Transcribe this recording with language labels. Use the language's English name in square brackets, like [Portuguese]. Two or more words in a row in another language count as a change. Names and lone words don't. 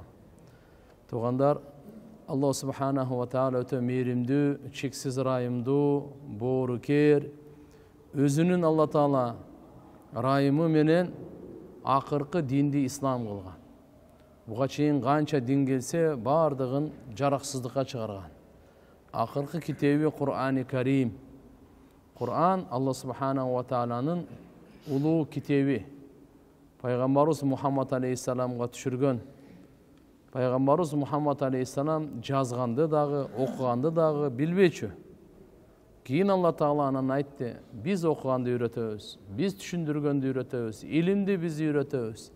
[Kyrgyz] Тугандар, Алла [Arabic] سبحانه وتعالى [Kyrgyz] өтө мейримдүү, чексиз райымдуу, боорукер, өзүнүн Алла Таала райымы менен акыркы динди ислам кылган. Буга чейин канча дин келсе, бардыгын жараксыздыкка чыгарган. Акыркы китеби Кур'ан-ы Карим. Кур'ан Алла Субханаху ва Тааланын улуу китеби. Пайгамбарыбыз Мухаммад алейхиссаламга түшүргөн. Пайгамбарыбыз Мухаммад алейхиссалам жазганды дагы, окуганды дагы билбечү. Кийин Алла Таала анан айтты: биз окуганды үйрөтөбүз, биз түшүндүргөндү үйрөтөбүз, илимди биз үйрөтөбүз.